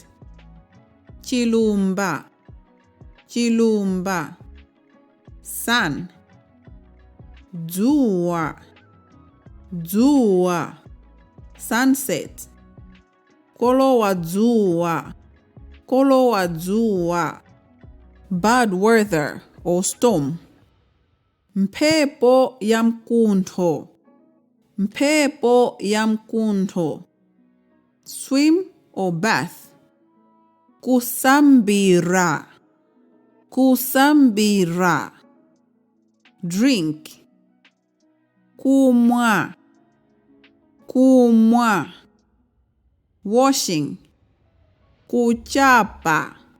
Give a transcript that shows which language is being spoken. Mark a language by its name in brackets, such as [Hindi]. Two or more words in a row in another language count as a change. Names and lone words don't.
[Nyanja] Chilumba. Chilumba. [English] Sun. Dzuwa. [Nyanja] Dzuwa. Sunset. Kolowa Dzuwa. Kolowa Dzuwa. [English] Bad weather or storm. [Nyanja] Mphepo ya mkuntho. Mphepo ya mkuntho. [English] Swim or bath. [Nyanja] Kusambira. Kusambira. Drink. Kumwa. Kumwa. [English] Washing. Kuchapa.